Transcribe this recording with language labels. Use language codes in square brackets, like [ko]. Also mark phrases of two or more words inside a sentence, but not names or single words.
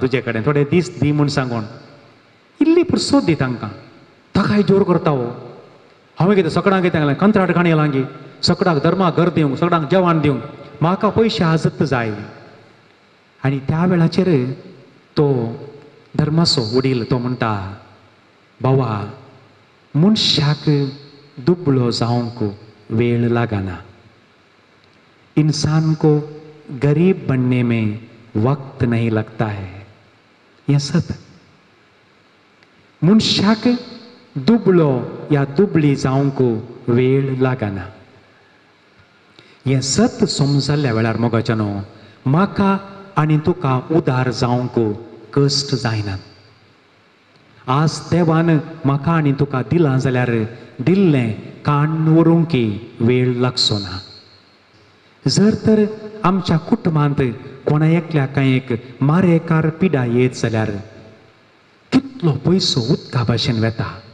[kok] तुजे कडेन थोडे दीस दी म्हूण सांगून इल्ली पुरसोत दी तांकां ताकाय जोर करता हो हांवें कितें सगळ्यांक कितें सांगलें कंत्राट काणी लागी सगळ्यांक धर्माक घर दिवंक सगळ्यांक जेवण दिवंक म्हाका पयशे आजत जाय आनी त्या वेळाचेर तो धर्माचो वडील तो म्हणटा बाबा मनशाक दुबळो जावंक वेळ लागना [hi] इंसान को गरीब बनने में वक्त नहीं लगता है [kok] ये सत मनशाक दुबळो या दुबळी जावंक वेळ लागना हे सत समजल्या वेळार मोगाच्यानो म्हाका आनी तुका उदार जावंक कश्ट जायनात आज देवान म्हाका आनी तुका दिलां जाल्यार दिल्लें काण व्हरूंकी वेळ लागचो ना जर तर आमच्या कुटुंबांत कोणा एकल्याक काय एक मारेकार पिडा येत जाल्यार कितलो पयसो उदका भाशेन वता